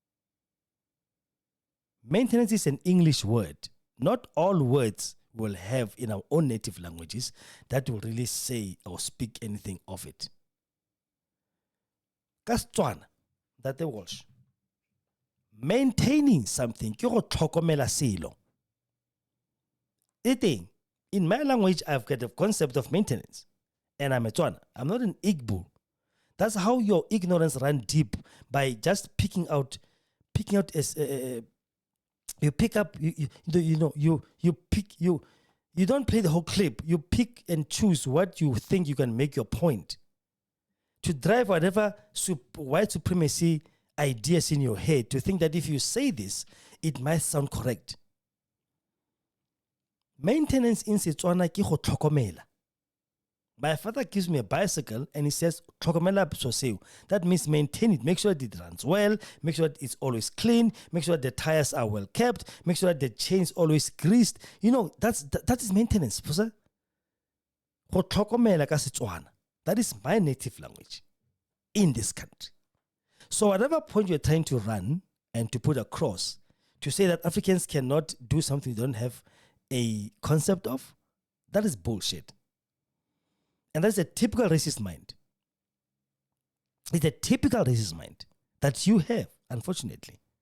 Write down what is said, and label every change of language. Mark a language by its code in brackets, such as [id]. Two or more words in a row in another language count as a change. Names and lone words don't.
[en] Maintenance is an English word. Not all words will have in our own native languages that will really say or speak anything of it. Kastswana, that the Walsh. Maintaining something, [tn] ke go tlhokomela selo. [en] Eating, in my language, I've got a concept of maintenance. And I'm a Tswana. I'm not an Igbo. That's how your ignorance ran deep, by just picking out as you pick up, you don't play the whole clip. You pick and choose what you think you can make your point. To drive whatever white supremacy ideas in your head, to think that if you say this, it might sound correct. Maintenance in Setswana [tn] ke go tlhokomela. [en] My father gives me a bicycle and he says, [tn] tlhokomela soseo. [en] That means maintain it. Make sure that it runs well. Make sure that it's always clean. Make sure that the tires are well kept. Make sure that the chain's always greased. You know, that is maintenance. [tn] Go tlhokomela ka Setswana. [en] That is my native language in this country. So whatever point you're trying to run and to put across, to say that Africans cannot do something they don't have a concept of, that is bullshit. And that's a typical racist mind. It's a typical racist mind that you have, unfortunately.